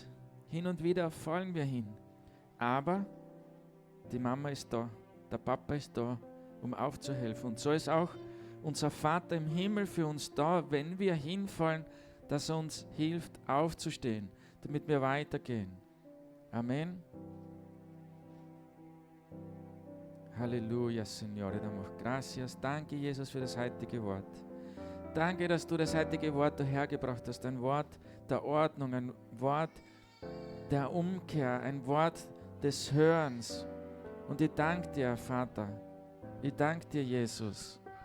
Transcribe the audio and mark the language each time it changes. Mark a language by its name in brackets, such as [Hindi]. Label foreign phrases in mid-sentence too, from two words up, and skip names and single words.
[German] Hin und wieder fallen wir hin. Aber die Mama ist da, der Papa ist da, um aufzuhelfen. Und so ist auch unser Vater im Himmel für uns da, wenn wir hinfallen, dass er uns hilft aufzustehen, damit wir weitergehen. Amen. [Spanish] Halleluja, Señor, te damos gracias. [German] Danke, Jesus, für das heutige Wort. Danke, dass du das heutige Wort hergebracht hast. Ein Wort der Ordnung, ein Wort der Umkehr, ein Wort des Hörens. Und ich danke dir, Vater. Ich danke dir, Jesus.